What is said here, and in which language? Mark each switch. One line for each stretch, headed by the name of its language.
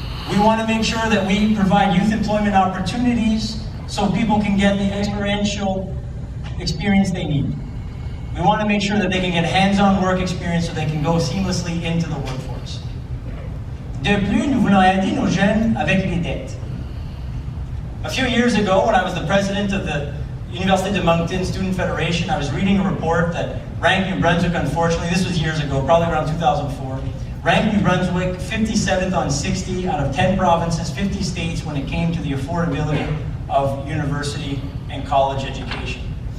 English: We want to make sure that we provide youth employment opportunities so people can get the experiential experience they need. We want to make sure that they can get hands-on work experience so they can go seamlessly into the workforce.
French: De plus, nous voulons aider nos jeunes avec les dettes.
English: A few years ago, when I was the president of the Université de Moncton Student Federation, I was reading a report that ranked New Brunswick, unfortunately, this was years ago, probably around 2004, ranked New Brunswick 57th on 60 out of 10 provinces, 50 states when it came to the affordability of university and college education.